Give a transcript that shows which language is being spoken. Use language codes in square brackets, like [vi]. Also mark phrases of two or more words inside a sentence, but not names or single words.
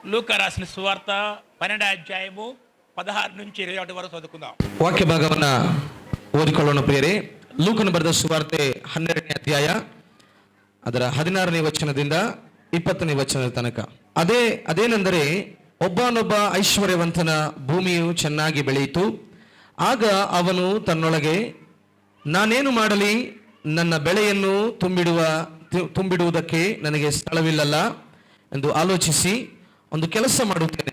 [te] లూకా రాసిన సువార్త 12వ అధ్యాయము 16 నుంచి 21 వరకు చదువుకుందాం. [kn] ವಾಕ್ಯ ಭಾಗವನ್ನ ಓದಿಕೊಳ್ಳೋಣ ಪ್ರಿಯರೇ. ಲೂಕನ ಬರೆದ ಸುವಾರ್ತೆ 12ನೇ ಅಧ್ಯಾಯ ಅದರ 16ನೇ ವಚನದಿಂದ 20ನೇ ವಚನದ ತನಕ. ಅದೇನೆಂದರೆ, ಒಬ್ಬನೊಬ್ಬ ಐಶ್ವರ್ಯವಂತನ ಭೂಮಿಯು ಚೆನ್ನಾಗಿ ಬೆಳೆಯಿತು. ಆಗ ಅವನು ತನ್ನೊಳಗೆ, ನಾನೇನು ಮಾಡಲಿ, ನನ್ನ ಬೆಳೆಯನ್ನು ತುಂಬಿಡುವುದಕ್ಕೆ ನನಗೆ ಸ್ಥಳವಿಲ್ಲಲ್ಲ ಎಂದು ಆಲೋಚಿಸಿ ಒಂದು ಕೆಲಸ ಮಾಡುತ್ತೇನೆ.